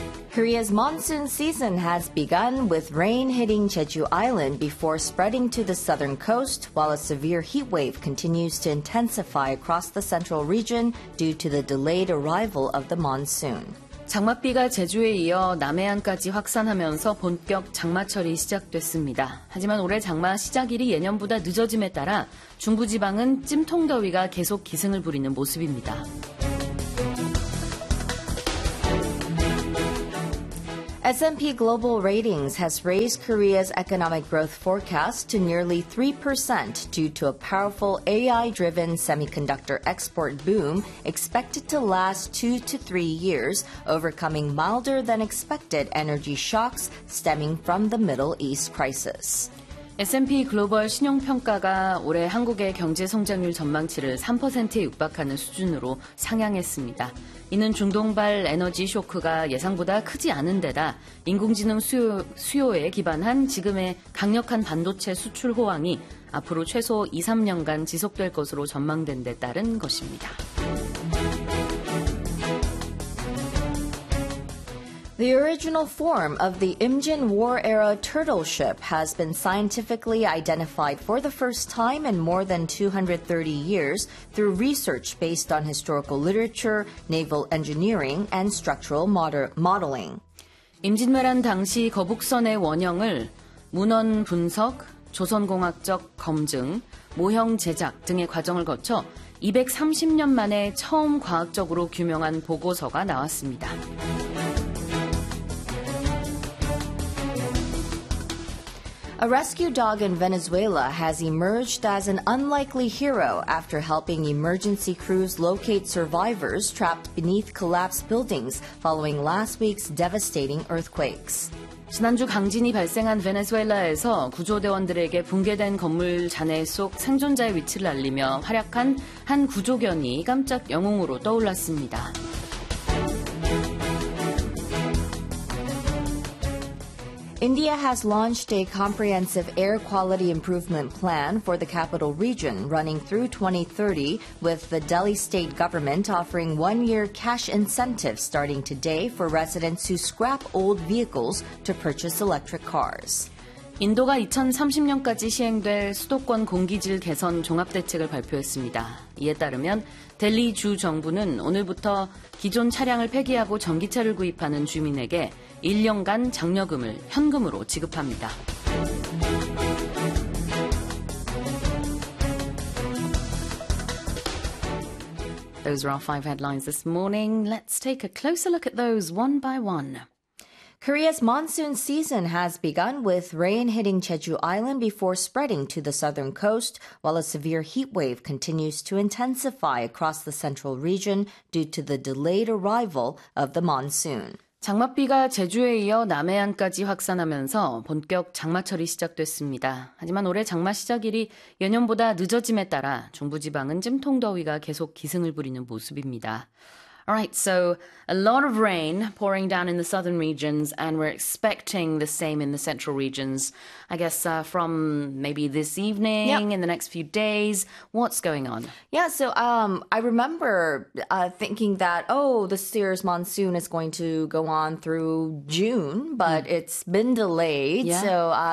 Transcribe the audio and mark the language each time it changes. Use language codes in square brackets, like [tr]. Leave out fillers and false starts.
[en] Korea's monsoon season has begun with rain hitting Jeju Island before spreading to the southern coast while a severe heat wave continues to intensify across the central region due to the delayed arrival of the monsoon. [ko] 장맛비가 제주에 이어 남해안까지 확산하면서 본격 장마철이 시작됐습니다. 하지만 올해 장마 시작일이 예년보다 늦어짐에 따라 중부지방은 찜통더위가 계속 기승을 부리는 모습입니다. [en] As S&P Global Ratings has raised Korea's economic growth forecast to nearly 3% due to a powerful AI-driven semiconductor export boom expected to last 2 to 3 years, overcoming milder-than-expected energy shocks stemming from the Middle East crisis. [ko] S&P 글로벌 신용평가가 올해 한국의 경제 성장률 전망치를 3%에 육박하는 수준으로 상향했습니다. 이는 중동발 에너지 쇼크가 예상보다 크지 않은 데다 인공지능 수요에 기반한 지금의 강력한 반도체 수출 호황이 앞으로 최소 2, 3년간 지속될 것으로 전망된 데 따른 것입니다. [en] The original form of the Imjin War-era turtle ship has been scientifically identified for the first time in more than 230 years through research based on historical literature, naval engineering, and structural modeling. [ko] 임진왜란 당시 거북선의 원형을 문헌 분석, 조선공학적 검증, 모형 제작 등의 과정을 거쳐 230년 만에 처음 과학적으로 규명한 보고서가 나왔습니다. [en] A rescue dog in Venezuela has emerged as an unlikely hero after helping emergency crews locate survivors trapped beneath collapsed buildings following last week's devastating earthquakes. [ko] 지난주 강진이 발생한 베네수엘라에서 구조대원들에게 붕괴된 건물 잔해 속 생존자의 위치를 알리며 활약한 한 구조견이 깜짝 영웅으로 떠올랐습니다. [en] India has launched a comprehensive air quality improvement plan for the capital region running through 2030, with the Delhi state government offering one-year cash incentive starting today for residents who scrap old vehicles to purchase electric cars. [ko] 인도가 2030년까지 시행될 수도권 공기질 개선 종합대책을 발표했습니다. 이에 따르면 델리 주 정부는 오늘부터 기존 차량을 폐기하고 전기차를 구입하는 주민에게 1년간 장려금을 현금으로 지급합니다. [en] Those are our five headlines this morning. Let's take a closer look at those one by one. Korea's monsoon season has begun with rain hitting Jeju Island before spreading to the southern coast, while a severe heat wave continues to intensify across the central region due to the delayed arrival of the monsoon. [ko] 장맛비가 제주에 이어 남해안까지 확산하면서 본격 장마철이 시작됐습니다. 하지만 올해 장마 시작일이 예년보다 늦어짐에 따라 중부지방은 찜통더위가 계속 기승을 부리는 모습입니다. [en] All right, so a lot of rain pouring down in the southern regions, and we're expecting the same in the central regions, I guess, from maybe this evening, yep. in the next few days. What's going on? Yeah, so I remember thinking that, oh, this year's monsoon is going to go on through June, but it's been delayed. Yeah.